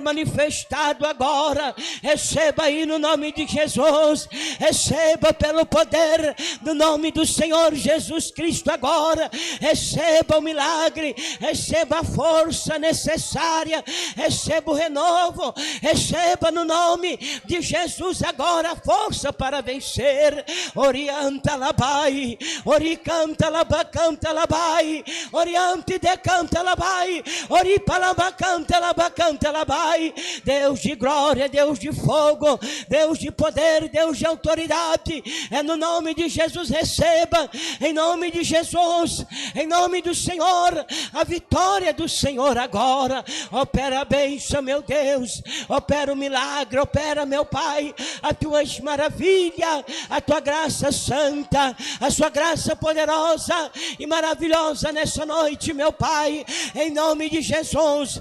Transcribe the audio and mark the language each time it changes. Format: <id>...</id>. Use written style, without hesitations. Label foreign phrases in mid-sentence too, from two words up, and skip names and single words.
<pt>manifestado agora, receba aí no nome de Jesus, receba pelo poder do nome do Senhor Jesus Cristo agora, receba o milagre, receba a força necessária, receba o renovo, receba no nome de Jesus agora a força para vencer, orienta labai, oricanta labacanta labai, oriente decanta labai, labai, ori palabacanta, labacanta, labai. Deus de glória, Deus de fogo, Deus de poder, Deus de autoridade, é no nome de Jesus, receba, em nome de Jesus, em nome do Senhor, a vitória do Senhor agora. Opera a bênção, meu Deus, opera o milagre, opera, meu Pai, a tua maravilha, a tua graça santa, a sua graça poderosa e maravilhosa nessa noite, meu Pai, em nome de Jesus.</pt>